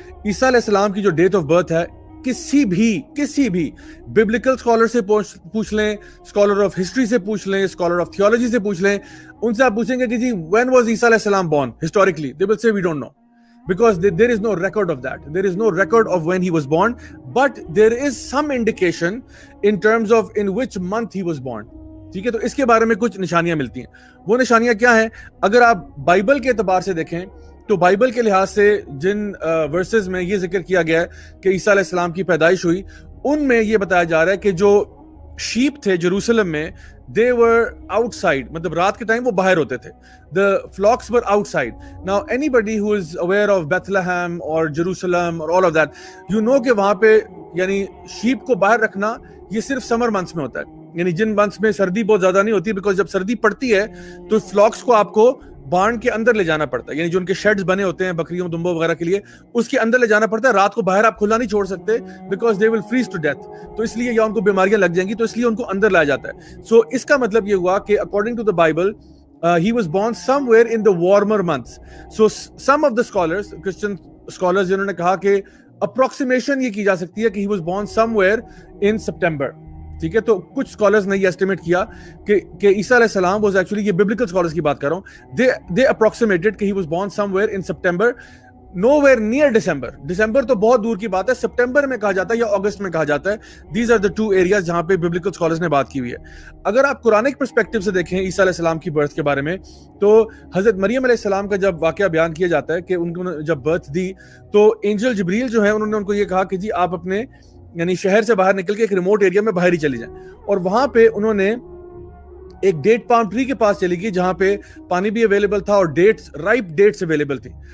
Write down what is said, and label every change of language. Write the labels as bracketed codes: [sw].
[ur] عیسیٰ علیہ السلام کی جو ڈیٹ آف برتھ ہے، کسی بھی ببلیکل اسکالر سے پوچھ لیں، اسکالر آف ہسٹری سے پوچھ لیں، اسکالر آف تھیولوجی سے پوچھ لیں، ان سے آپ پوچھیں گے کہ جی [en] when was [ur] عیسیٰ علیہ السلام [en] born historically, they will say we don't know, because there is no record of that. There is no record of when he was born, but there is some indication in terms of in which month he was born. [ur] ٹھیک ہے، تو اس کے بارے میں کچھ نشانیاں ملتی ہیں. وہ نشانیاں کیا ہیں؟ اگر آپ بائبل کے اعتبار سے دیکھیں تو بائبل کے لحاظ سے جن ورسز میں یہ ذکر کیا گیا ہے کہ عیسیٰ علیہ السلام کی پیدائش ہوئی، ان میں یہ بتایا جا رہا ہے کہ جو شیپ تھے جیروسلم میں، [en] they were outside، [ur] مطلب رات کے ٹائم وہ باہر ہوتے تھے. [en] the flocks were outside. now anybody who is aware of Bethlehem or Jerusalem or all of that, you know [ur] کہ وہاں پہ یعنی شیپ کو باہر رکھنا یہ صرف سمر منتھس میں ہوتا ہے، یعنی جن منتھس میں سردی بہت زیادہ نہیں ہوتی، بیکاز جب سردی پڑتی ہے تو فلاکس کو آپ کو بارن کے اندر لے جانا پڑتا ہے، یعنی جو ان کے شیڈز بنے ہوتے ہیں بکریوں دمبوں وغیرہ کے لیے، اس کے اندر لے جانا پڑتا ہے. رات کو باہر آپ کھلا نہیں چھوڑ سکتے because [en] they will freeze to death, [ur] تو اس لیے یا ان کو بیماریاں لگ جائیں گی، تو اس لیے ان کو اندر لایا جاتا ہے. سو اس کا مطلب یہ ہوا کہ [en] According to the Bible he was born somewhere in the warmer months. so some of the scholars, Christian scholars، [ur] جنہوں نے کہا کہ اپروکسیمیشن یہ کی جا سکتی ہے کہ [en] he was born somewhere in September. [ur] ٹھیک ہے، تو کچھ اسکالرز نے یہ ایسٹیمیٹ کیا کہ عیسیٰ علیہ السلام [en] was actually, [ur] یہ ببلیکل اسکالرز کی بات کر رہا ہوں، [en] they approximated [ur] کہ [en] he was born somewhere in September, nowhere near December. [ur] December تو بہت دور کی بات ہے، سپٹمبر میں کہا جاتا ہے یا اگست میں کہا جاتا ہے. [en] These are the two areas [ur] جہاں پہ ببلیکل اسکالرز نے بات کی ہوئی ہے. اگر آپ قرآنک پرسپیکٹو سے دیکھیں عیسیٰ علیہ السلام کی برتھ کے بارے میں، تو حضرت مریم علیہ السلام کا جب واقعہ بیان کیا جاتا ہے کہ ان کو جب برتھ دی تو اینجل جبریل جو ہے انہوں نے ان کو یہ کہا کہ جی آپ اپنے یعنی شہر سے باہر نکل کے ایک ریموٹ ایریا میں باہر ہی چلی جائیں، اور وہاں پہ انہوں نے ایک ڈیٹ پام ٹری کے پاس چلی گئی جہاں پہ پانی بھی اویلیبل تھا اور ڈیٹس، رائپ ڈیٹس اویلیبل تھی.